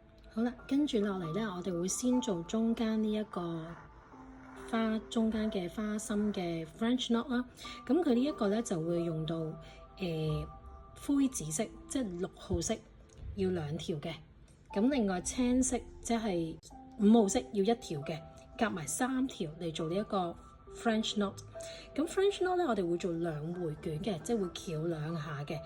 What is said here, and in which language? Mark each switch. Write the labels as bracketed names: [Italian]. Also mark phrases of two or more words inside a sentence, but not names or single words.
[Cantonese] 好啦，跟住落嚟咧，我哋會先做中間呢一個中間嘅花心嘅 [English] French knot [Cantonese] 啦。咁佢呢一個咧就會用到灰紫色，即係6號色要2條嘅。咁另外青色即係5號色要1條嘅，夾埋3條嚟做呢一個 [English] French knot。 [Cantonese] 咁 [English] French knot [Cantonese] 咧，我哋會做2回捲嘅，即係會翹2下嘅。